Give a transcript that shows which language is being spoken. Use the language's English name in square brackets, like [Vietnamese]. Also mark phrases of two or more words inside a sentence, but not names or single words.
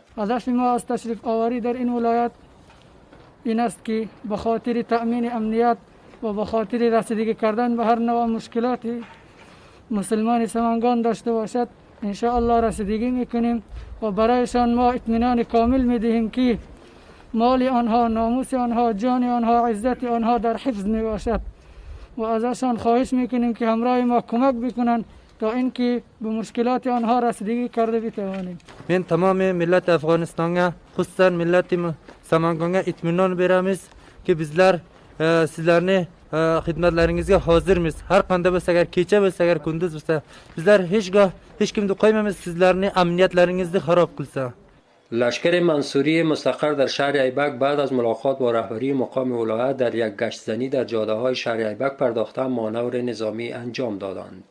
[Persian] هدف ما از تشریف آوری در این ولایت این است که به خاطر تأمین امنیت و به خاطر رسیدگی کردن به هر نوع مشکلاتی مسلمان سمنگان داشته باشد ان شاء الله رسیدگی میکنیم و برایشان ما اطمینان کامل میدهیم که مال آنها، ناموس آنها، جان آنها، عزت آنها در حفظ می باشد و ازشان خواهش میکنیم که همراه ما کمک بکنند تا اینکه به مشکلات آنها رسیدگی کرده بتوانیم. من تمام ملت افغانستان خصوصا ملت سمنگان اطمینان برمیز که [Uzbek] bizler sizlerni xizmatlaringizga hozirmiz. Har qanday bo'lsa agar kecha bo'lsa agar kunduz bo'lsa bizlar hech kimni qo'ymaymiz sizlarni amniyatlaringizni xarob qilsa. [Persian] لشکر منصوری مستقر در شهر ایبک بعد از ملاقات با رهبری مقام ولایت در یک گشتزنی در جاده‌های شهر ایبک پرداخته مانور نظامی انجام دادند.